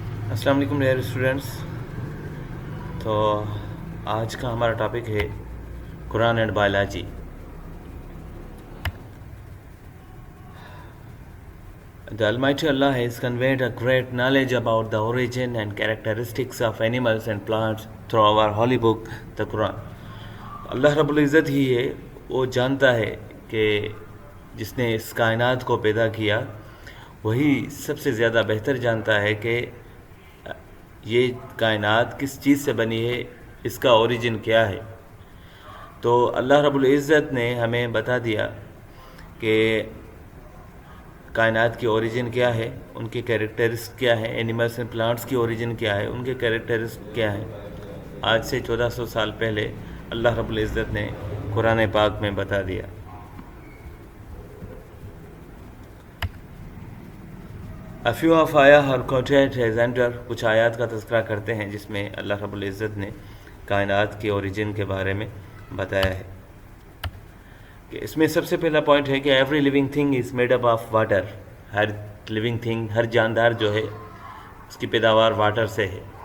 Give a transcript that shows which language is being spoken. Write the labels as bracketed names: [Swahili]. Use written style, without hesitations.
[Urdu] السلام علیکم dear students. تو آج کا ہمارا ٹاپک ہے قرآن and biology. [English] The Almighty Allah has conveyed a great knowledge about the origin and characteristics of animals and plants through our holy book, the Quran. [Urdu] اللہ رب العزت ہی ہے، وہ جانتا ہے کہ جس نے اس کائنات کو پیدا کیا وہی سب سے زیادہ بہتر جانتا ہے کہ یہ کائنات کس چیز سے بنی ہے، اس کا اوریجن کیا ہے. تو اللہ رب العزت نے ہمیں بتا دیا کہ کائنات کی اوریجن کیا ہے، ان کے کیریکٹرسٹ کیا ہے، [English] animals and plants [Urdu] کی اوریجن کیا ہے، ان کے کیریکٹرسٹ کیا ہے. آج سے 1400 سال پہلے اللہ رب العزت نے قرآن پاک میں بتا دیا. [English] A few of ayah are quoted as under. [Urdu] کچھ آیات کا تذکرہ کرتے ہیں جس میں اللہ رب العزت نے کائنات کے اوریجن کے بارے میں بتایا ہے. کہ اس میں سب سے پہلا پوائنٹ ہے کہ [English] Every living thing is made up of water. [Urdu] Hare living thing, ہر جاندار جو ہے اس کی پیداوار واٹر سے ہے.